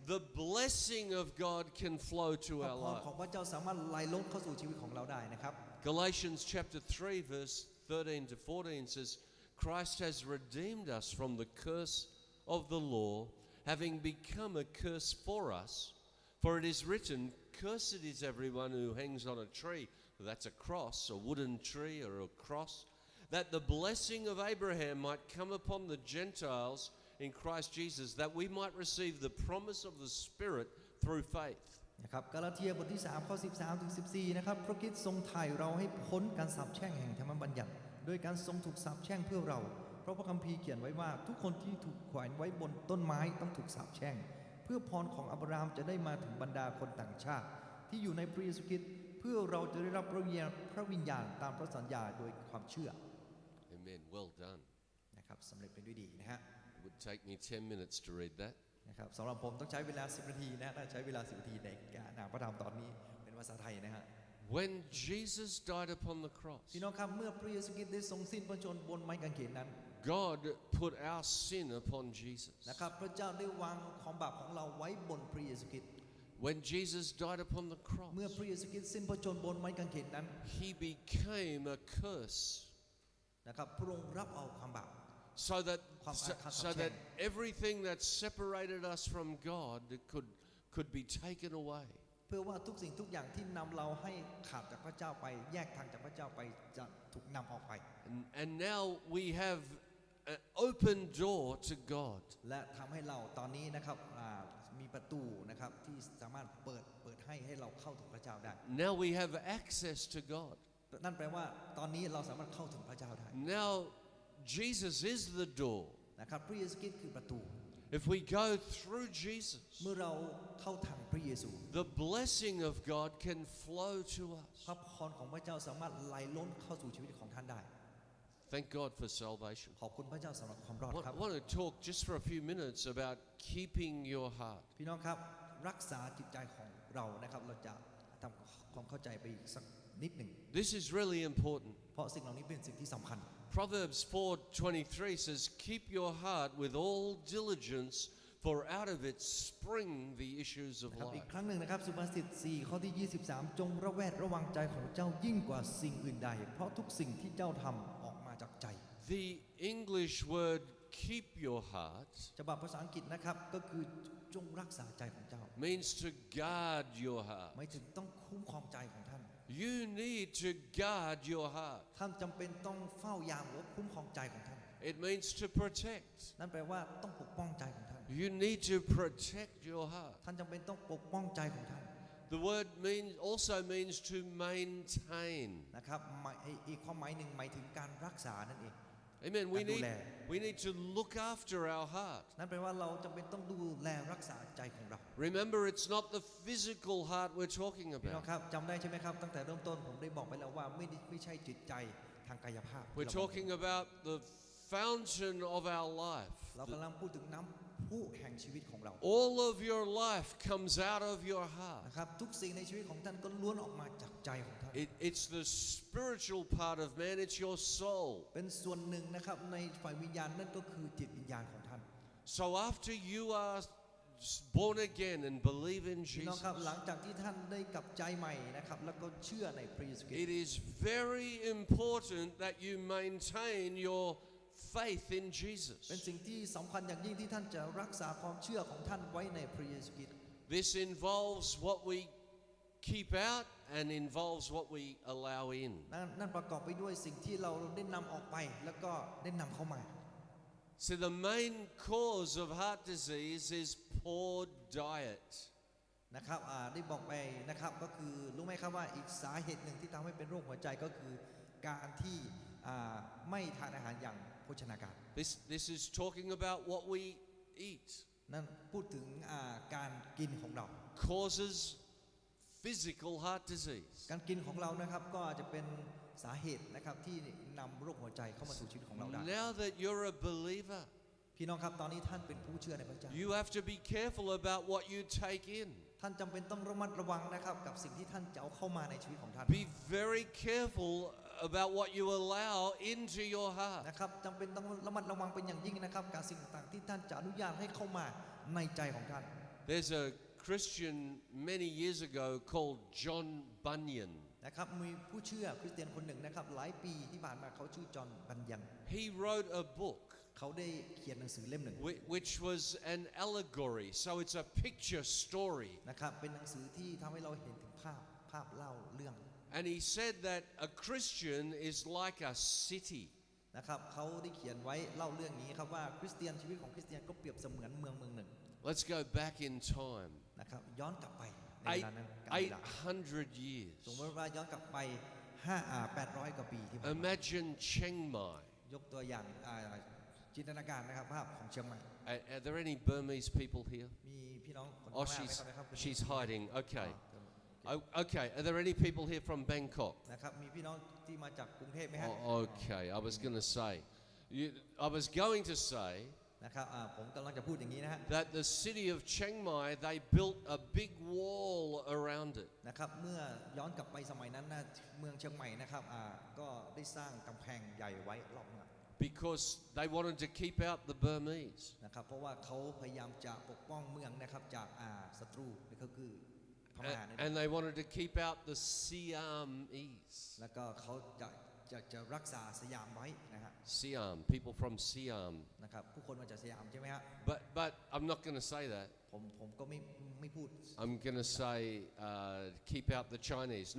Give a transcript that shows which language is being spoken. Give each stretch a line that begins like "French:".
English: the blessing of God can flow to
Thai: พระ
English: our
Thai: พร
English: life.
Thai: ของพระเจ้าสามารถไหลล้นเข้าสู่ชีวิตของเราได้นะครับ
English: Galatians chapter 3 verse 13 to 14 says, Christ has redeemed us from the curse of the law, having become a curse for us. For it is written, cursed is everyone who hangs on a tree. That's a cross, a wooden tree or a cross. That the blessing of Abraham might come upon the Gentiles in Christ Jesus, that we might receive the promise of the Spirit through faith.
Thai: นะครับกาลาเทียบทที่3ข้อ13ถึง14นะครับพระคริสต์ทรงไถ่เราให้พ้นการสาปแช่งแห่งธรรมบัญญัติโดยการทรงถูกสาปแช่งเพื่อเราเพราะพระคัมภีร์เขียนไว้ว่าทุกคนที่ถูกแขวนไว้บนต้นไม้ต้องถูกสาปแช่งเพื่อพรของอับราฮัมจะได้มาถึงบรรดาคนต่างชาติที่อยู่ในพระเยซูคริสต์เพื่อเราจะได้รับพระวิญญาณตามพระสัญญาโดยความเชื่อ
English: Amen. Well done.
Thai: นะครับสำเร็จไปด้วยดีนะฮะ
English: It would take me 10 minutes to read that.
Thai: นะครับสำหรับผมต้องใช้เวลา10นาทีนะถ้าใช้เวลา10นาทีในการอ่านพระธรรมตอนนี้เป็นภาษาไทยนะฮะ
English: When Jesus died upon the cross,
Thai: พี่น้องครับเมื่อพระเยซูคริสต์ได้ทรงสิ้นพระชนม์บนไม้กางเขนนั้น
English: God put our sin upon Jesus.
Thai: นะครับพระเจ้าได้วางความบาปของเราไว้บนพระเยซูคริสต์
English: When Jesus died upon the
Thai: เมื่อ
English: cross,
Thai: พระเยซูคริสต์สิ้นพระชนม์บนไม้กางเขนนั้น
English: he became a curse
Thai: นะครับพระองค์รับเอาความบาป
English: so that,
Thai: ความอาฆาต
English: so that everything that separated us from God could be taken away.
Thai: เพื่อว่าทุกสิ่งทุกอย่างที่นำเราให้ขาดจากพระเจ้าไปแยกทางจากพระเจ้าไปจะถูกนำออกไป
English: And now we have an open door to God.
Thai: และทำให้เราตอนนี้นะครับมีประตูนะครับที่สามารถเปิดให้เราเข้าถึงพระเจ้าได้
English: Now we have access to God.
Thai: นั่นแปลว่าตอนนี้เราสามารถเข้าถึงพระเจ้าได้
English: Now Jesus is the door.
Thai: นะครับพระเยซูคริสต์คือประตู
English: If we go through Jesus,
Thai: เมื่อเราเข้าทางพระเยซู
English: the blessing of God can flow to us.
Thai: พระพรของพระเจ้าสามารถไหลล้นเข้าสู่ชีวิตของท่านได้
English: Thank God for salvation.
Thai: ขอบคุณพระเจ้าสำหรับความรอด
English: I
Thai: ครับ
English: want to talk just for a few minutes about keeping your heart.
Thai: พี่น้องครับรักษาจิตใจของเรานะครับเราจะทำความเข้าใจไปอีกสักนิดหนึ่ง
English: This is really important.
Thai: เพราะสิ่งเหล่านี้เป็นสิ่งที่สำคัญ
English: Proverbs 4:23 says, "Keep your heart with all diligence, for out of it spring the issues of
Thai: นะครับอีก
English: life."
Thai: ครั้งหนึ่งนะครับสุภาษิต4ข้อที่ 23 จงระแวดระวังใจของเจ้ายิ่งกว่าสิ่งอื่นใด เพราะทุกสิ่งที่เจ้าทำออกมาจากใจ
English: The English word keep your heart
Thai: ฉบับภาษาอังกฤษนะครับก็คือจงรักษาใจของเจ้า
English: means to guard your heart.
Thai: หมายถึงต้องคุ้มครองใจของท่าน
English: You need to guard your heart.
Thai: ท่านจำเป็นต้องเฝ้ายามหรือคุ้มครองใจของท่าน
English: It means to protect.
Thai: นั่นแปลว่าต้องปกป้องใจของท่าน
English: You need to protect your heart.
Thai: ท่านจำเป็นต้องปกป้องใจของท่าน
English: The word also means to maintain.
Thai: นะครับอีกความหมายหนึ่งหมายถึงการรักษานั่นเอง
English: Amen.
Thai: การดูแล
English: We need to look after our heart.
Thai: นั่นแปลว่าเราจำเป็นต้องดูแลรักษาใจของเรา
English: Remember, it's not the physical heart we're talking
Thai: พี่น้อง
English: about.
Thai: ครับจำได้ใช่ไหมครับตั้งแต่เริ่มต้นผมได้บอกไปแล้วว่าไม่ใช่จิตใจทางกายภาพ
English: We're talking about the fountain of our life.
Thai: เรากำลังพูดถึงน้ำพุแห่งชีวิตของเรา
English: All of your life comes out of your heart.
Thai: นะครับทุกสิ่งในชีวิตของท่านก็ล้วนออกมาจากใจของท่าน
English: It's the spiritual part of man, it's your soul.
Thai: เป็นส่วนหนึ่งนะครับในฝ่ายวิญญาณนั่นก็คือจิตวิญญาณของท่าน
English: So after you are born again and believe in
Thai: พี่น้อง
English: Jesus,
Thai: ครับหลังจากที่ท่านได้กลับใจใหม่นะครับแล้วก็เชื่อในพระเยซูคริส
English: it
Thai: ต์
English: is very important that you maintain your faith in Jesus.
Thai: เป็นสิ่งที่สำคัญอย่างยิ่งที่ท่านจะรักษาความเชื่อของท่านไว้ในพระเยซูคริสต์
English: This involves what we keep out and involves what we allow in.
Thai: นั่นประกอบไปด้วยสิ่งที่เราได้นำออกไปแล้วก็ได้นำเข้ามา
English: So the main cause of heart disease is poor diet.
Thai: นะครับได้บอกไปนะครับก็คือรู้ไหมครับว่าอีกสาเหตุหนึ่งที่ทำให้เป็นโรคหัวใจก็คือการที่ไม่ทานอาหารอย่างโภชนาการ
English: This is talking about what we eat.
Thai: นั่นพูดถึงการกินของเรา
English: Causes physical heart disease.
Thai: การกินของเรานะครับก็อาจจะเป็นสาเหตุนะครับที่นำโรคหัวใจเข้ามาสู่ชีวิตของเราได้
English: Now that you're a believer,
Thai: พี่น้องครับตอนนี้ท่านเป็นผู้เชื่อในพระเจ้า
English: you have to be careful about what you take in.
Thai: ท่านจำเป็นต้องระมัดระวังนะครับกับสิ่งที่ท่านจะเอาเข้ามาในชีวิตของท่าน
English: Be very careful about what you allow into your heart.
Thai: นะครับจำเป็นต้องระมัดระวังเป็นอย่างยิ่งนะครับกับสิ่งต่างๆที่ท่านจะอนุญาตให้เข้ามาในใจของท่าน
English: There's a Christian many years ago called John Bunyan.
Thai: นะครับมีผู้เชื่อคริสเตียนคนหนึ่งนะครับหลายปีที่ผ่านมาเขาชื่อจอห์นบันยัน
English: He wrote a book
Thai: เขาได้เขียนหนังสือเล่มหนึ่ง
English: which was an allegory. So it's a picture story.
Thai: นะครับเป็นหนังสือที่ทำให้เราเห็นถึงภาพเล่าเรื่อง
English: And he said that a Christian is like a city.
Thai: นะครับเขาได้เขียนไว้เล่าเรื่องนี้ครับว่าคริสเตียนชีวิตของคริสเตียนก็เปรียบเสมือนเมืองหนึ่ง
English: Let's go back in time.
Thai: นะครับย้อนกลับไปในเวลานั้นการเวลา
English: 800 years.
Thai: สมมติว่าย้อนกลับไป800 กว่าปีที่ผ่านมา
English: Imagine Chiang Mai.
Thai: ยกตัวอย่างจินตนาการนะครับภาพของเชียงใหม่
English: Are there any Burmese people here?
Thai: มีพี่น้องคน
English: Oh,
Thai: ข้างหน้าไหมครับ
English: she's hiding. Okay. Okay. Are there any people here from Bangkok?
Thai: นะครับมีพี่น้องที่มาจากกรุงเทพไหมฮะ
English: Oh, okay. I was going to say. I was going to say
Thai: นะครับผมกำลังจะพูดอย่างนี้นะฮะ
English: that the city of Chiang Mai, they built a big wall around it.
Thai: นะครับเมื่อย้อนกลับไปสมัยนั้นนะเมืองเชียงใหม่นะครับก็ได้สร้างกำแพงใหญ่ไว้รอบเมือง
English: Because they wanted to keep out the Burmese.
Thai: นะครับเพราะว่าเขาพยายามจะปกป้องเมืองนะครับจากศัตรูนี่ก็คือพม่านั่นเอง
English: And they wanted to keep out the Siamese.
Thai: แล้วก็เขาจะรักษาสยามไว้นะฮะ
English: Siam, people from Siam.
Thai: นะครับผู้คนมาจากสยามใช่ไหมฮะ
English: But I'm not going to say that.
Thai: ผมก็ไม่พูด
English: I'm going to say keep out the Chinese.